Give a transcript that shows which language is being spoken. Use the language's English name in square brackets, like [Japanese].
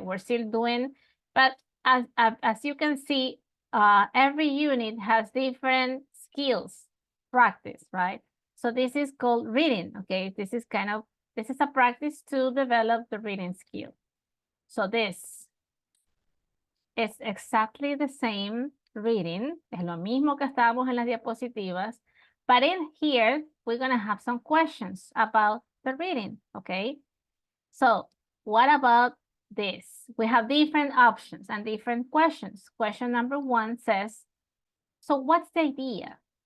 [English] We're still doing, but as you can see, every unit has different skills, practice, right? So this is called reading, okay? This is a practice to develop the reading skill. So this is exactly the same reading. [Spanish] Es lo mismo que estábamos en las diapositivas. [English] But in here, we're going to have some questions about the reading, okay? So what about this? We have different options and different questions. Question number 1 says, so what's the idea?